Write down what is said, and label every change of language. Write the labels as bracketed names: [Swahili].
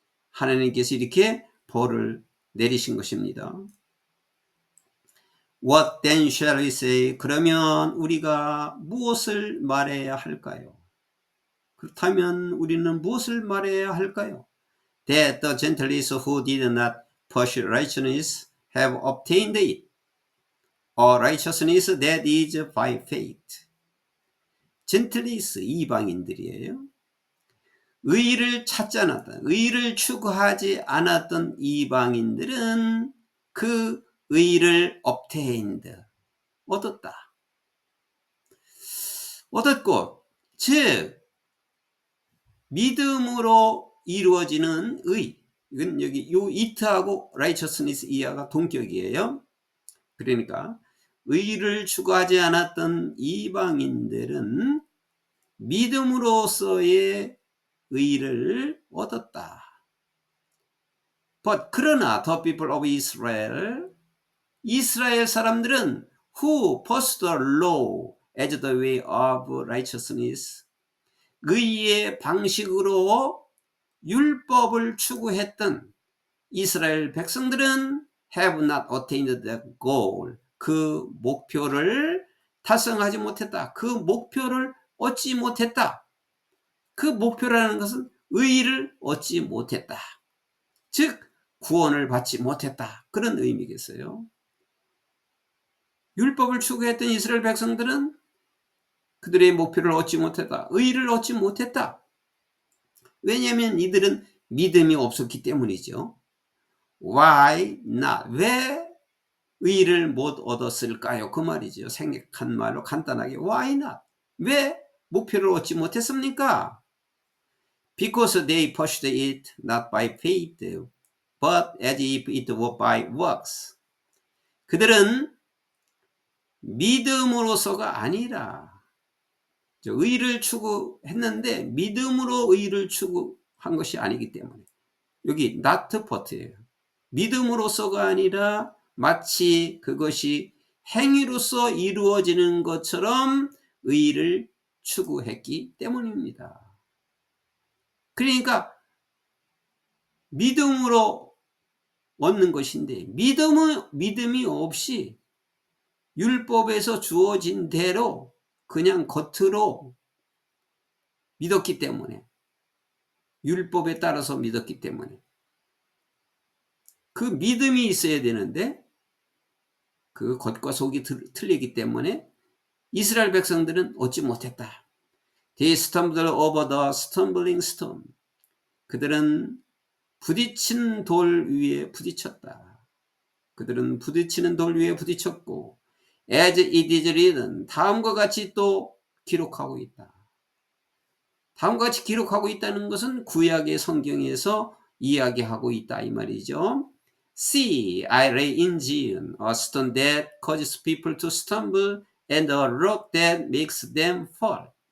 [Korean] 하나님께서 이렇게 벌을 내리신 것입니다. [English] What then shall we say? [Korean] 그러면 우리가 무엇을 말해야 할까요? 그렇다면 우리는 무엇을 말해야 할까요? [English] That the gentles who did not pursue righteousness have obtained it, or righteousness that is by faith. [Korean] 젠틀리스, 이방인들이에요. 의를 찾지 않았던, 의를 추구하지 않았던 이방인들은 그 의를 [English] obtained, [Korean] 얻었다. 얻었고, 즉 믿음으로 이루어지는 의, 이건 여기 요 it하고 righteousness 이하가 동격이에요. 그러니까 의를 추구하지 않았던 이방인들은 믿음으로서의 의를 얻었다. [English] But [Korean] 그러나 [English] the people of Israel, [Korean] 이스라엘 사람들은 [English] who pursued the law as the way of righteousness, [Korean] 의의 방식으로 율법을 추구했던 이스라엘 백성들은 [English] have not attained the goal, [Korean] 그 목표를 달성하지 못했다. 그 목표를 얻지 못했다. 그 목표라는 것은 의의를 얻지 못했다. 즉 구원을 받지 못했다. 그런 의미겠어요. 율법을 추구했던 이스라엘 백성들은 그들의 목표를 얻지 못했다. 의의를 얻지 못했다. 왜냐하면 이들은 믿음이 없었기 때문이죠. [English] Why not? [Korean] 왜 의의를 못 얻었을까요? 그 말이죠. 생략한 말로 간단하게 [English] Why not? [Korean] 왜 목표를 얻지 못했습니까? [English] Because they pursued it not by faith, but as if it were by works. [Korean] 그들은 믿음으로서가 아니라 의를 추구했는데 믿음으로 의를 추구한 것이 아니기 때문에 여기 not but예요. 믿음으로서가 아니라 마치 그것이 행위로서 이루어지는 것처럼 의를 추구했기 때문입니다. 그러니까 믿음으로 얻는 것인데 믿음이 없이 율법에서 주어진 대로 그냥 겉으로 믿었기 때문에 율법에 따라서 믿었기 때문에 그 믿음이 있어야 되는데 그 겉과 속이 틀리기 때문에 이스라엘 백성들은 얻지 못했다. [English] They stumbled over the stumbling stone. [Korean] 그들은 부딪힌 돌 위에 부딪혔다. 그들은 부딪히는 돌 위에 부딪혔고 [English] as it is written [Korean] 다음과 같이 또 기록하고 있다. 다음과 같이 기록하고 있다는 것은 구약의 성경에서 이야기하고 있다 이 말이죠. [English] See, I lay in Zion a stone that causes people to stumble and a rock that makes them fall.